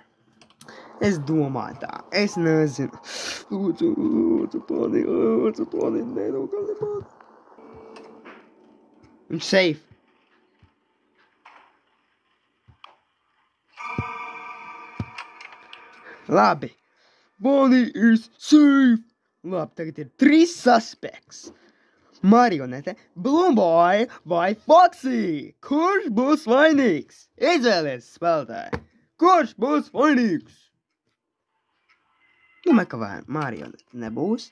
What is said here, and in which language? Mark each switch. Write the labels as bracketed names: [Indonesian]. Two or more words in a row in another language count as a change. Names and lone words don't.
[Latvian] Es domāju tā. Es nezinu. Lūdzu, Bonnie, nenokali man. Viņš safe. Labi. [English] Bonnie is safe. [Latvian] Labi, tagad ir 3 suspects. Marionete, Balloon Boy vai Foxy? Kurš būs vainīgs? Izvēlies, spēlētāji. Kurš būs vainīgs? Domāju, ka Marionete nebūs.